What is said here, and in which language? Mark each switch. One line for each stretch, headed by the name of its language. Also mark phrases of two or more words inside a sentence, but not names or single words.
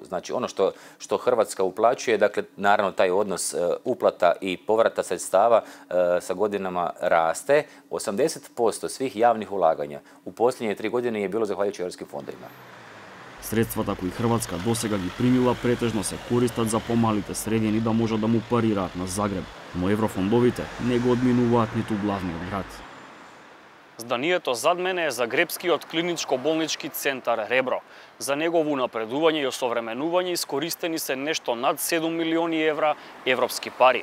Croatian: Znači ono što Hrvatska uplaćuje, dakle naravno taj odnos uplata i povrata sredstava sa godinama raste. 80% svih javnih ulaganja u posljednje 3 godine je bilo zahvaljujući europskim fondovima.
Macedonian: Средствата кои Хрватска досега ги примила претежно се користат за помалите средини да можат да му парираат на Загреб, но еврофондовите не го одминуваат ниту главниот град. Зданието зад мене е Загребскиот клиничко-болнички центар Ребро. За негово напредување и осовременување искористени се нешто над 7 милиони евра европски пари.